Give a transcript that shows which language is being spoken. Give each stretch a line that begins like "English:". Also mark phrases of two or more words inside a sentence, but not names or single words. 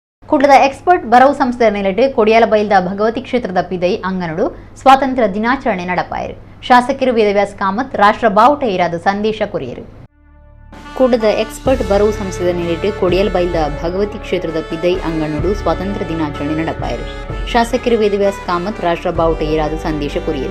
Tulu: ಕುಡ್ಲದ ಎಕ್ಸ್ಪರ್ಟ್ ಬರವು ಸಂಸ್ಥೆ ನೆಲೆಟ್ಟು ಕೊಡಿಯಾಲಬೈಲ್ದ ಭಗವತಿ ಕ್ಷೇತ್ರದ ಪಿದೈ ಅಂಗನಡು ಸ್ವಾತಂತ್ರ್ಯ ದಿನಾಚರಣೆ ನಡಪಾಯರು. ಶಾಸಕರು ವೇದವ್ಯಾಸ್ ಕಾಮತ್ ರಾಷ್ಟ್ರ ಬಾವುಟ ಏರಾದ ಸಂದೇಶ ಕೊರಿಯರು. ಕುಡ್ಲದ ಎಕ್ಸ್ಪರ್ಟ್ ಬರವು ಸಂಸ್ಥೆ ನೆಲೆಟ್ಟು ಕೊಡಿಯಾಲಬೈಲ್ದ ಭಗವತಿ ಕ್ಷೇತ್ರದ ಪಿದೈ ಅಂಗನಡು ಸ್ವಾತಂತ್ರ್ಯ ದಿನಾಚರಣೆ ನಡಪಾಯರು. ಶಾಸಕರು ವೇದವ್ಯಾಸ್ ಕಾಮತ್ ರಾಷ್ಟ್ರ ಬಾವುಟ ಏರಾದ ಸಂದೇಶ ಕೊರಿಯರು.